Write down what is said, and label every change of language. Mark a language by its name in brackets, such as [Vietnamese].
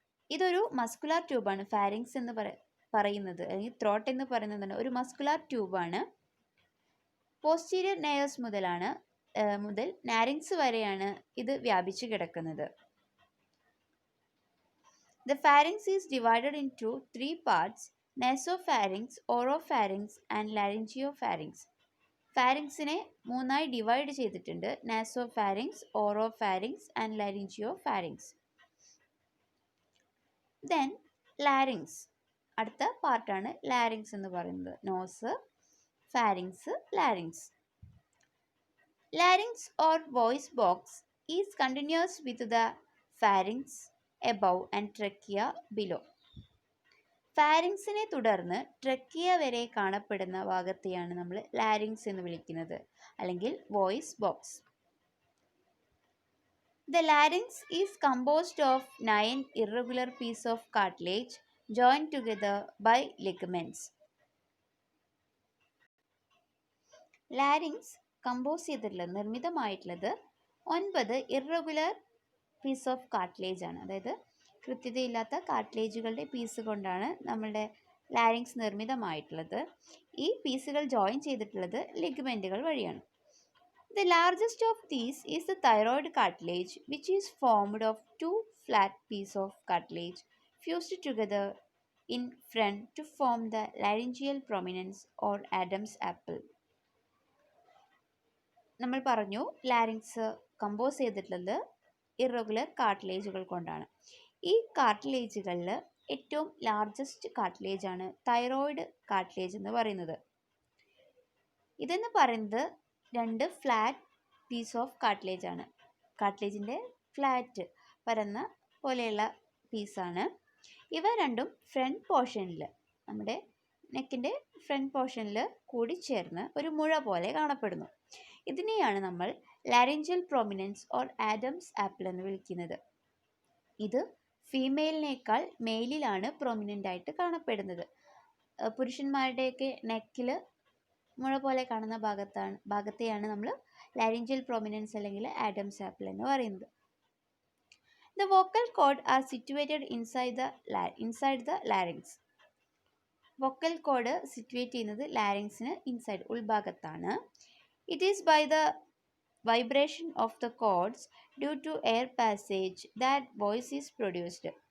[Malayalam] ഇതൊരു muscular ട്യൂബാണ്. Pharynx എന്ന് പറയുന്നത്, അല്ലെങ്കിൽ ത്രോട്ട് എന്ന് പറയുന്നത് ഒരു മസ്കുലാർ ട്യൂബാണ്. പോസ്റ്റീരിയർ നെയർസ് മുതൽ നാരിങ്സ് വരെയാണ് ഇത് വ്യാപിച്ചു കിടക്കുന്നത്. [English] The pharynx is divided into 3 parts: nasopharynx, oropharynx and laryngopharynx. [Malayalam] ഫാരിങ്സിനെ 3ആയി divide ചെയ്തിട്ടുണ്ട്: നാസോഫാരിങ്സ്, ഓറോഫാരിങ്സ് ആൻഡ് ലാരിഞ്ചിയോഫാരിങ്സ്. ദെൻ ലാരിങ്സ്, അടുത്ത പാർട്ടാണ് ലാരിങ്സ് എന്ന് പറയുന്നത്. [English] Nose, pharynx, larynx. Larynx or voice box is continuous with the pharynx above and trachea below. [Malayalam] ഫാരിങ്സിനെ തുടർന്ന് trachea വരെ കാണപ്പെടുന്ന ഭാഗത്തെയാണ് നമ്മൾ larynx എന്ന് വിളിക്കുന്നത്, അല്ലെങ്കിൽ voice box. [English] The larynx is composed of 9 irregular pieces of cartilage joined together by ligaments. [Malayalam] Larynx നിർമ്മിതമായിട്ടുള്ളത് 9 [English] irregular piece of cartilage [Malayalam] ആണ്. അതായത് കൃത്യതയില്ലാത്ത കാർട്ടിലേജുകളുടെ piece കൊണ്ടാണ് നമ്മളുടെ ലാരിങ്സ് നിർമ്മിതമായിട്ടുള്ളത്. ഈ പീസുകൾ ജോയിൻ ചെയ്തിട്ടുള്ളത് ലിഗമെൻറ്റുകൾ വഴിയാണ്. [English] The largest of these is the thyroid cartilage, which is formed of 2 flat pieces of cartilage fused together in front to form the laryngeal prominence or Adam's apple. [Malayalam] നമ്മൾ പറഞ്ഞു larynx compose ചെയ്തിട്ടുള്ളത് irregular കാർട്ടിലേജുകൾ കൊണ്ടാണ്. ഈ കാർട്ടിലേജുകളിൽ ഏറ്റവും largest കാർട്ടിലേജാണ് thyroid cartilage എന്ന് പറയുന്നത്. ഇതെന്ന് പറയുന്നത് 2 ഫ്ലാറ്റ് [English] piece of cartilage [Malayalam] ആണ്. കാർട്ടിലേജിൻ്റെ ഫ്ലാറ്റ് പരന്ന പോലെയുള്ള പീസാണ്. ഇവ രണ്ടും ഫ്രണ്ട് പോർഷനിൽ, നമ്മുടെ നെക്കിൻ്റെ ഫ്രണ്ട് പോർഷനിൽ കൂടി ചേർന്ന് ഒരു മുഴ പോലെ കാണപ്പെടുന്നു. ഇതിനെയാണ് നമ്മൾ [English] laryngeal prominence or Adam's apple [Malayalam] എന്ന് വിളിക്കുന്നത്. ഇത് ഫീമെയിലിനേക്കാൾ മെയിലിലാണ് പ്രൊമിനൻ്റ് ആയിട്ട് കാണപ്പെടുന്നത്. പുരുഷന്മാരുടെയൊക്കെ നെക്കിൽ മുഴ പോലെ കാണുന്ന ഭാഗത്തെയാണ് നമ്മൾ ലാരിഞ്ചൽ പ്രൊമിനൻസ് അല്ലെങ്കിൽ ആഡംസ് ആപ്പിൾ എന്ന് പറയുന്നത്. [English] The vocal cord are situated inside the larynx. [Malayalam] Vocal code situate ചെയ്യുന്നത് ലാരിങ്സിന് inside, ഉൾഭാഗത്താണ്. [English] It is by the vibration of the cords due to air passage that voice is produced.